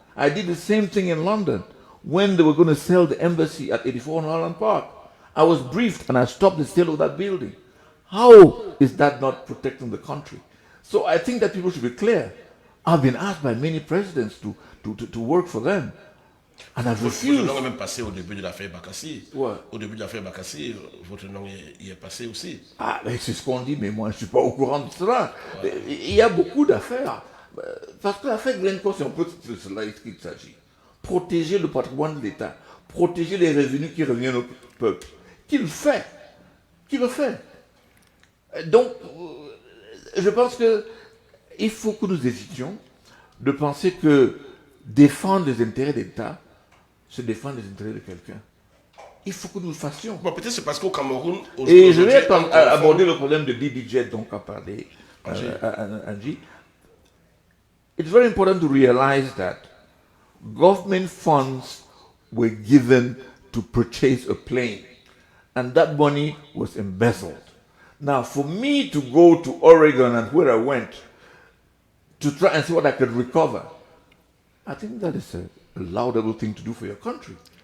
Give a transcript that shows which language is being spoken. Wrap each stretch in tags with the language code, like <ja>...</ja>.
<en>I did the same thing in London when they were going to sell the embassy at 84 Holland Park. I was briefed and I stopped the sale of that building. How is that not protecting the country? So I think that people should be clear. I've been asked by many presidents to work for them. And I've refused.</en> <fr>Votre nom est même passé au début de l'affaire Bakassi. Ouais. Au début de l'affaire Bakassi, votre nom y est passé aussi. Ah, mais c'est ce qu'on dit, mais moi je ne suis pas au courant de cela. Ouais. Il y a beaucoup d'affaires. Parce que l'affaire Glencore, c'est un peu de cela qu'il s'agit. Protéger le patrimoine de l'État, protéger les revenus qui reviennent au peuple. Qu'il fait. qui le fait. Donc, je pense qu'il faut que nous hésitions de penser que défendre les intérêts d'État, c'est défendre les intérêts de quelqu'un. Il faut que nous le fassions. Bon, peut-être c'est parce qu'au Cameroun... Et je vais aborder le problème de DDJ dont a parlé Angie.</fr> <en>It's very important to realize that government funds were given to purchase a plane, and that money was embezzled. Now, for me to go to Oregon and where I went to try and see what I could recover, I think that is a laudable thing to do for your country.</en>